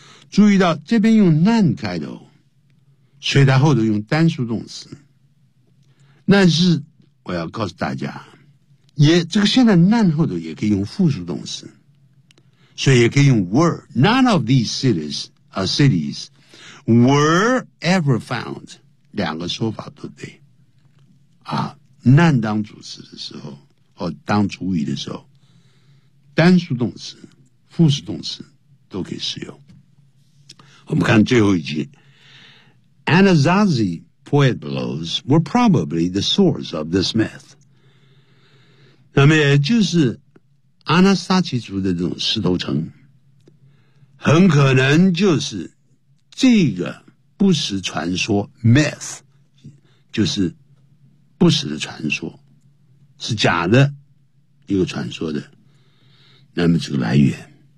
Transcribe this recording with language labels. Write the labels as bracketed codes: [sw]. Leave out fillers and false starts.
[zh] 注意到这边用 none 开头，所以他后头用单数动词，但是我要告诉大家，也这个现在 none 后头也可以用复数动词，所以也可以用 were。 [en] None of these cities are cities were ever found， [zh] 两个说法都对啊。 none 当主词的时候或当主语的时候，单数动词复数动词都可以使用。我们看最后一句， [en] Anasazi Pueblos were probably the source of this myth。 [zh] 那么也就是阿纳萨奇族的这种石头城，很可能就是这个不实传说 myth， 就是不实的传说，是假的一个传说的那么这个来源。